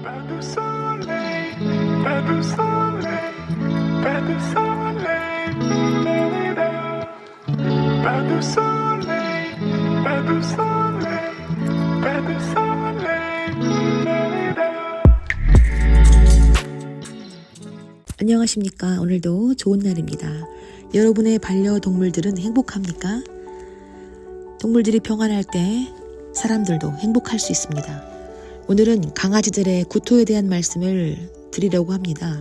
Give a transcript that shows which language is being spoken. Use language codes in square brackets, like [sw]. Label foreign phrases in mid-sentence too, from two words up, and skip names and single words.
[fr] du soleil, pas de soleil, pas de soleil, da-da-da. Pas de soleil, pas de soleil, pas de soleil, da-da-da. [ko] 안녕하십니까. 오늘도 좋은 날입니다. 여러분의 반려동물들은 행복합니까? 동물들이 평안할 때 사람들도 행복할 수 있습니다. 오늘은 강아지들의 구토에 대한 말씀을 드리려고 합니다.